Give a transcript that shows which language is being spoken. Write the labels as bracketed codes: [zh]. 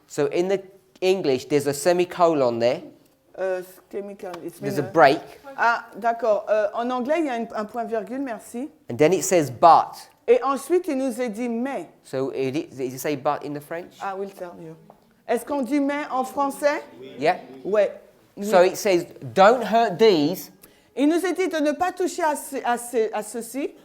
[en] So in the English, there's a semicolon there. Chemical, There's a break. [fr] Ah, d'accord. En anglais, il y a un point-virgule, merci. [en] And then it says but. [fr] Et ensuite, il nous est dit mais. [en] So did it say but in the French? I will tell you. [fr] Est-ce qu'on dit mais en français? [en] Yeah. [fr] Ouais. [en] So it says, don't hurt these, [fr] Il nous est dit de ne pas toucher à ceci,